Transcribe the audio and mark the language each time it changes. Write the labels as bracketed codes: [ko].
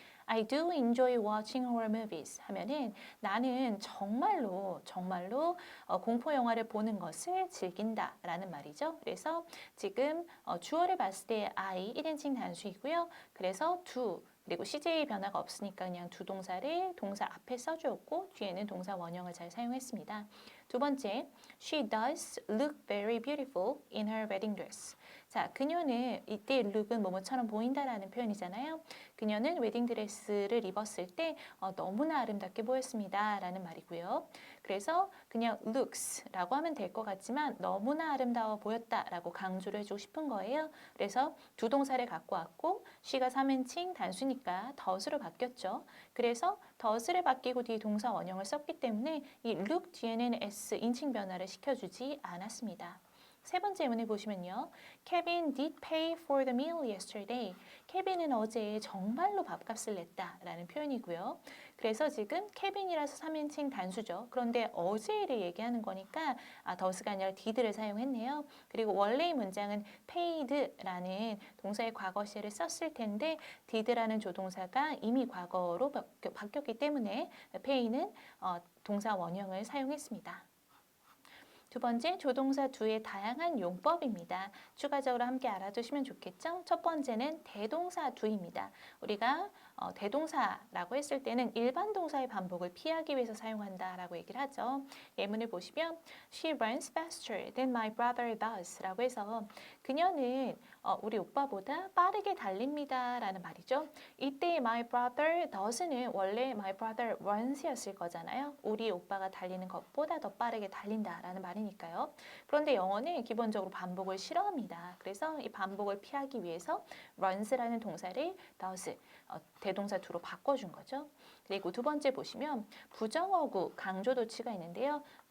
[en] I do enjoy watching horror movies [ko] 하면은 나는 정말로 공포 영화를 보는 것을 즐긴다 라는 말이죠. 그래서 지금 주어를 봤을 때 I 1인칭 단수이고요. 그래서 do 그리고 CJ 변화가 없으니까 그냥 두 동사를 동사 앞에 써주었고 뒤에는 동사 원형을 잘 사용했습니다. 두 번째, [en] she does look very beautiful in her wedding dress. [ko] 자, 그녀는 이때 look은 뭐뭐처럼 보인다라는 표현이잖아요. 그녀는 웨딩 드레스를 입었을 때 너무나 아름답게 보였습니다. 라는 말이고요. 그래서 그냥 looks라고 하면 될 것 같지만 너무나 아름다워 보였다라고 강조를 해주고 싶은 거예요. 그래서 두 동사를 갖고 왔고 she가 3인칭 단수니까 does로 바뀌었죠. 그래서 does를 바뀌고 뒤에 동사 원형을 썼기 때문에 이 look 뒤에는 s 인칭 변화를 시켜주지 않았습니다. 세 번째 예문을 보시면요. [en] Kevin did pay for the meal yesterday. [ko] 케빈은 어제 정말로 밥값을 냈다라는 표현이고요. 그래서 지금 케빈이라서 3인칭 단수죠. 그런데 어제를 얘기하는 거니까 does가 아니라 did를 사용했네요. 그리고 원래의 문장은 paid라는 동사의 과거 시제를 썼을 텐데 did라는 조동사가 이미 과거로 바뀌었기 때문에 pay는 동사 원형을 사용했습니다. 두 번째, 조동사 do의 다양한 용법입니다. 추가적으로 함께 알아두시면 좋겠죠? 첫 번째는 대동사 do입니다. 우리가 대동사라고 했을 때는 일반 동사의 반복을 피하기 위해서 사용한다라고 얘기를 하죠. 예문을 보시면 [en] She runs faster than my brother does [ko] 라고 해서 그녀는 우리 오빠보다 빠르게 달립니다 라는 말이죠. 이때 my brother does는 원래 my brother runs이었을 거잖아요. 우리 오빠가 달리는 것보다 더 빠르게 달린다라는 말이니까요. 그런데 영어는 기본적으로 반복을 싫어합니다. 그래서 이 반복을 피하기 위해서 runs라는 동사를 does, 대동사 do로 바꿔준 거죠. 그리고 두 번째 보시면 부정어구 강조 도치가 있는데요.